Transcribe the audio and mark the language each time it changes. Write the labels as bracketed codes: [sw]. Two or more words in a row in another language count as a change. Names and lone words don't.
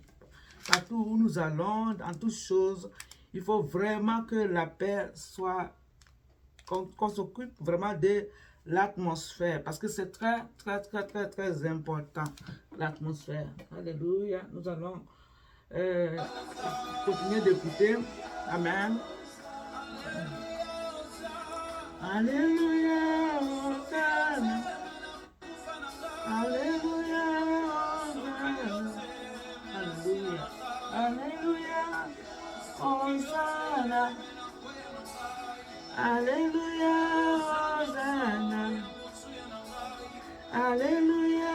[fr] Partout où nous allons, dans toutes choses, il faut vraiment que la paix soit, qu'on s'occupe vraiment de l'atmosphère, parce que c'est très, très, très, très, très important, l'atmosphère. Alléluia. Nous allons continuer d'écouter. Amen. Alléluia. Hosanna. Alléluia. Hosanna. Alléluia. Alléluia. Hosanna. Alléluia. Hosanna. Alléluia.